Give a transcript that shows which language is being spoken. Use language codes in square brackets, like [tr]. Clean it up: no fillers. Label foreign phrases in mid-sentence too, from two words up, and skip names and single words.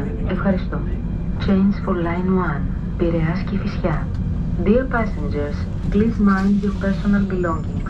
[el] Ευχαριστώ. [en] Change for line 1. [el] Πειραιάς και Φυσιά. [en] Dear passengers, please mind your personal belongings.